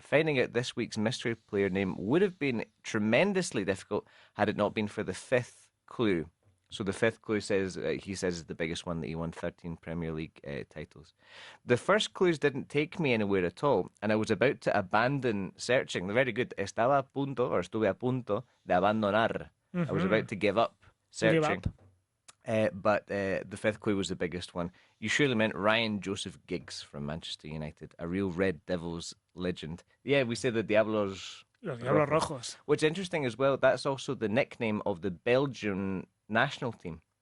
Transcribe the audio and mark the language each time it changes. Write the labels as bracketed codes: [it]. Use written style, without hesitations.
[en] Finding out this week's mystery player name would have been tremendously difficult had it not been for the fifth clue. So the fifth clue says, he says, is the biggest one, that he won 13 Premier League titles. The first clues didn't take me anywhere at all, and I was about to abandon searching. They're very good. [es] Estuve a punto de abandonar. [en] I was about to give up searching. But the fifth clue was the biggest one. You surely meant Ryan Joseph Giggs from Manchester United, a real Red Devils legend. Yeah, we say the [es] Diablos... Los Diablos Rojos. [en] Which is interesting as well, that's also the nickname of the Belgian national team.